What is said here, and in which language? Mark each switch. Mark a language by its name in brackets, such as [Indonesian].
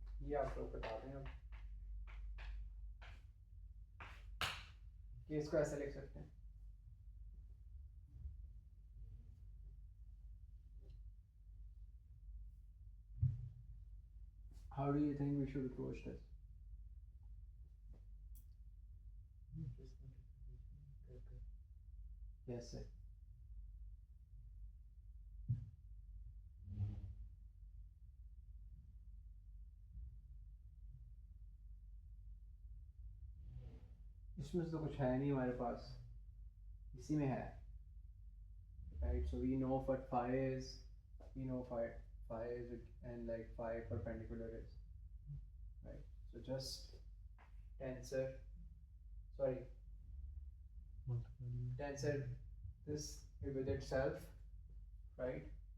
[Hindi] ये आप लोग बता दें अब कि इसको ऐसे लिख सकते हैं. [English] How do you think we should approach this? Yes, sir. [Hindi] इसमें से तो कुछ है नहीं हमारे पास, इसी में है. [English] Right, so we know what phi is, we know phi is, and like phi perpendicular is, right? So just tensor, sorry, tensor this with itself, right?